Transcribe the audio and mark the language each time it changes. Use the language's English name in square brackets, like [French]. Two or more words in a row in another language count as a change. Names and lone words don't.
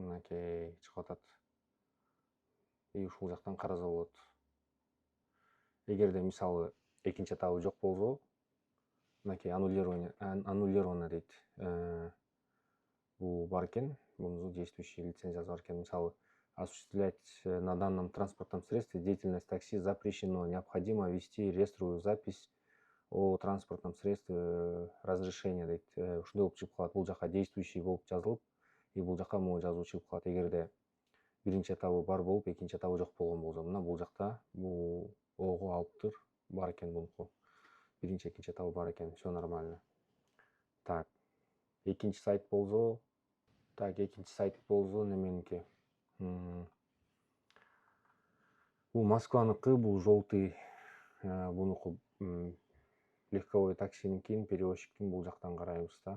[Kyrgyz] Мынакей чыгып атат. Ушул жактан караса болот. Эгерде мисалы экинчи этабы жок болсо, мынакей аннулировано дейт. Бул бар экен, бунун действующий лицензиясы бар экен. [Russian] Мисалы осуществлять на данном транспортном средстве деятельность такси запрещено. Необходимо ввести реестровую запись о транспортном средстве разрешения дейт. [Kyrgyz] Ушундай болуп чыгып калат. Бул жака действующий болуп жазылып, бул жака могу жазуу чыгып калат. Эгерде биринчи этабы бар болуп, экинчи этабы жок болгон болсо, мына бул жакта бул ого алыптыр, бар экен бунуку. Биринчи, экинчи этабы бар экен, [Russian] все нормально. Так, [Kyrgyz] экинчи сайт болсо, неменики? Бул Москваныкы, бул желтый, бунуку легковой таксинин, перевозчиктин, бул жактан карайбыз да.